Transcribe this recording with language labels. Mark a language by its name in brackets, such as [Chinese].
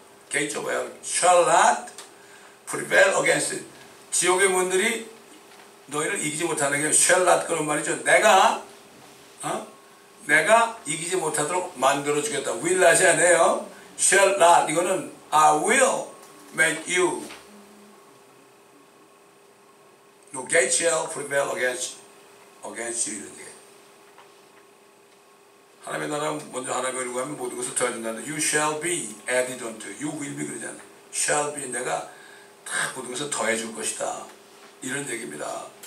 [English] Gates of hell shall not prevail against it. [Korean] 지옥의 문들이 너희를 이기지 못하는 게 shall not 그런 말이죠. 내가 이기지 못하도록 만들어 주겠다. will not이 아니에요. [English] shall not [Korean] 이거는 [English] I will make you. No gate shall prevail against you [Korean] 이런 얘기. 하나님의 나라 먼저 하나님을 구하면 모든 것을 더해준다는 [English] You shall be added unto You will be [Korean] 그러잖아요. shall be 내가 다 모든 것을 더해줄 것이다. 이런 얘기입니다.